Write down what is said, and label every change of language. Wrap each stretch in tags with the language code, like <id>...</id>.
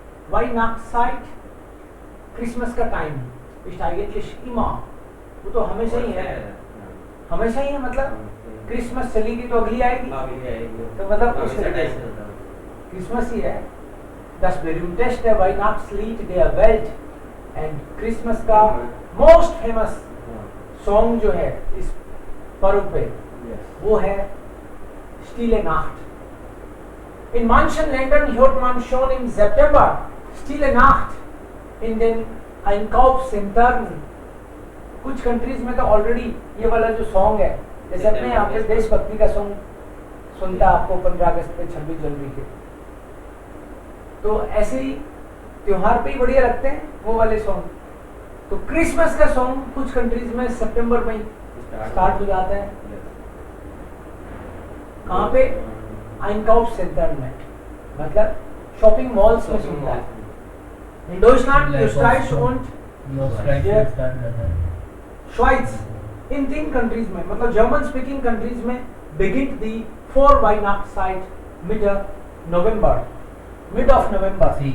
<hi>Weihnachtszeit, Christmas का time</hi> <de>ist eigentlich immer,</de> <hi>वो तो हमेशा ही है, हमेशा ही है, मतलब क्रिसमस चलेगी तो अगली आएगी, तो मतलब उस तरीके से क्रिसमस ही है.</hi> <de>Das berühmteste Weihnachtslied der Welt</de> <hi>and Christmas का मोस्ट फेमस सॉन्ग जो है इस पर्व पे वो है Stille Nacht.</hi> <de>In manchen Ländern hört man schon im September Stille Nacht in den Einkaufszentren.</de> <hi>कुछ कंट्रीज में तो ऑलरेडी ये वाला जो सॉन्ग है, जैसे अपने यहाँ पे देशभक्ति का सॉन्ग सुनता है आपको 15 अगस्त पे 26 जनवरी के, तो ऐसे ही त्योहार पे ही बढ़िया लगते हैं वो वाले सॉन्ग. तो क्रिसमस का सॉन्ग कुछ कंट्रीज में सितंबर में स्टार्ट हो जाता है. कहाँ पे? Einkaufszentren में, मतलब शॉपिंग मॉल्स में सुनता है.</hi> <de>In Deutschland, Österreich und Schweiz,</de> <hi>in 3 countries में,</hi> <de>मतलब जर्मन स्पीकिंग कंट्रीज में beginnt die Vorweihnachtszeit Mitte November,</de> <en>mid of November.</en>